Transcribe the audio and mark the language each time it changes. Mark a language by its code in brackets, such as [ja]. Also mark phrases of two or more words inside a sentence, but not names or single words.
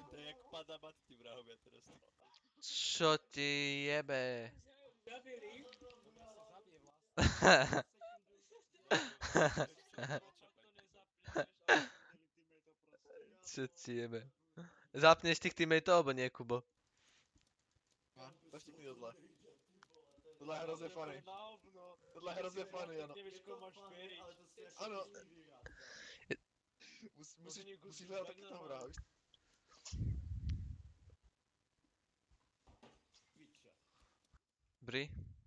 [sk] To je jak padabat tí vrahovia teraz. Čo ti jebe? Zabili. Zabije vlastného. Čo ti jebe? Zapneš tých teammateov, alebo nie, Kubo? [cs] Zaštípni tohle. Tohle je hrozně funny. Tohle je hrozně funny, ano. [sk] Nevieš, koho máš veriť. [cs] Ano. Musíš hledat taky toho vraha, víš? Bri?